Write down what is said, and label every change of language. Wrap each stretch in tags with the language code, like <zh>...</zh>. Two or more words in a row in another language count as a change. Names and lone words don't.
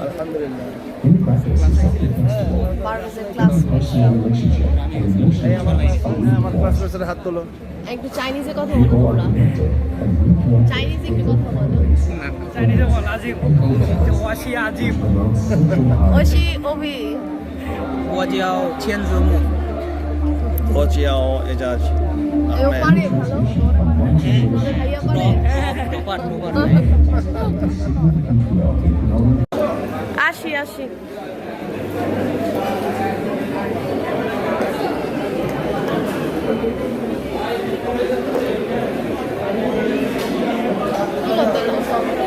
<bn>আলহামদুলিল্লাহ। আমার ক্লাসমেটসের হাত তোলো। একটু চাইনিজে কথা বলো তোমরা। চাইনিজে একটু কথা বলো। চাইনিজে বল আজিম।</bn> <zh>ওয়াশি আজিম। ওশি ওবি। 我叫千子木。我叫 এজাজ</zh> <bn>এও পারে ভালো। তোমাদের ভাইয়া পারে। আসি আসি। তোলো তোলো সব।</bn>